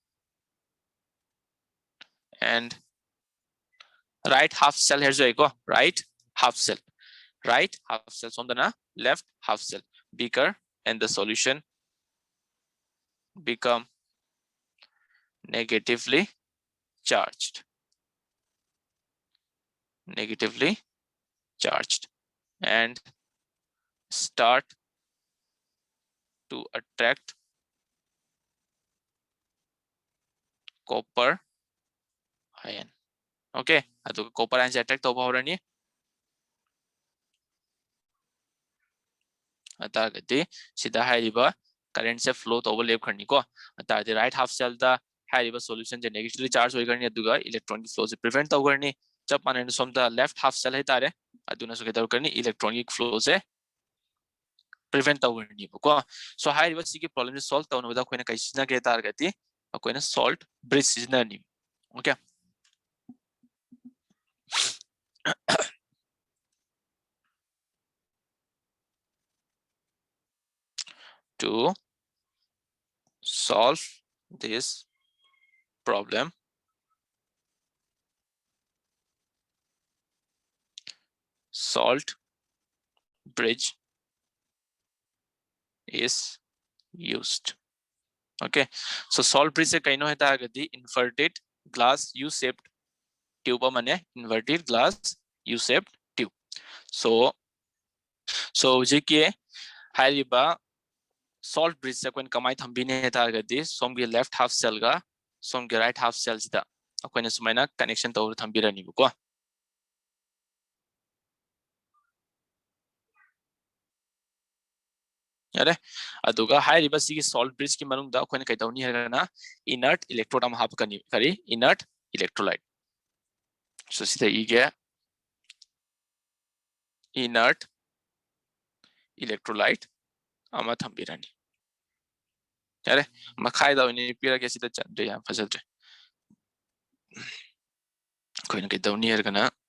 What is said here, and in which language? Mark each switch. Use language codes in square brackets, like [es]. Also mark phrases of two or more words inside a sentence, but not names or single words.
[en] and right half cell here [mni] jo eko [en] right half cells on the na left half cell beaker and the solution become negatively charged and start to attract copper ion [mni] okay adu [en] copper ion [mni] se attract toba horani atagati sida hairiba current se flow toba lep kharni ko atagati [en] right half cell [mni] da hairiba solution je [en] negatively charge [mni] hoi karni aduga electron ki flow se prevent toba karni jab manen som da [en] left half cell [mni] hai tare aduna so kedar karni [en] electronic flow [mni] se prevent tawni ko so hairiba si ki problem se solve tawno da koina kai sina ke targati koina [en] salt bridge [mni] sina ni okay [en] to solve this problem salt bridge is used okay so salt bridge [mni] se kaino hai targati [en] inverted glass u shaped tube mane inverted glass u shaped tube [mni] so je ki hairiba [en] salt bridge [mni] se koin kamai thambine hai targati somgi [en] left half cell [mni] ga somgi [en] right half cells [mni] da koina sumaina connection tawur thambirani ko yare aduga hairiba sigi [en] salt bridge [mni] ki manung da koina kai tawni herana [en] inert electrode [mni] am hap kani kari [en] inert electrolyte [mni] so sida ige [en] inert electrolyte [mni] ama thambirani yare makhai da ni pira ke sida chandre ya fasadre koina kai tawni herana